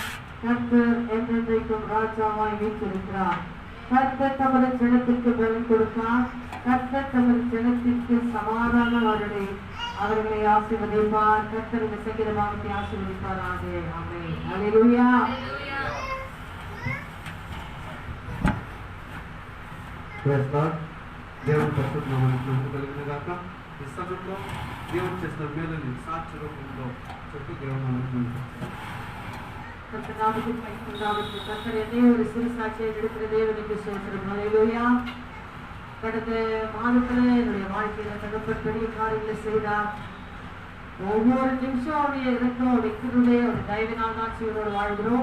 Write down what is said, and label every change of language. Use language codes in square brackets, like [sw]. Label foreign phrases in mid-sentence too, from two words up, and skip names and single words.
[ta] கர்த்தர் என்றென்றைக்கும் ராஜாவாய் வீற்றிருக்கிறார். கர்த்தர் தமது ஜனத்திற்கு பலன் கொடுத்தார். கர்த்தர் தமது ஜனத்திற்கு சமாதான வருடை அவர்களை ஆசீர்வதிப்பார். கர்த்தர் இந்த சங்கீதமானத்தை ஆசீர்வதிப்பாராக. ஆமென். ஹல்லேலூயா. [en] Praise Lord. [te] దేవుని పరిశుద్ధ నామమునకు మహిమ కలుగును గాక. ఈ సమయంలో దేవుడు చేసిన మేలుని సాక్షి రూపంలో చెప్పి దేవుని నామమును [ta] கர்த்தர் நாமத்துக்கு மகிமை உண்டாகட்டும். கர்த்தர் என்னை ஒரு சிறு சாட்சியை எடுக்கிற தேவனுக்கு ஸ்தோத்திரம். ஹல்லேலூயா. கடந்த மாதத்துல என்னுடைய வாழ்க்கையில தகப்பன் பெரிய காரியங்களை செய்தார். ஒவ்வொரு நிமிஷம் அவருடைய இறக்கம் வைக்கிறதே ஒரு தயவினால் தான் சீரோடு வாழ்கிறோம்.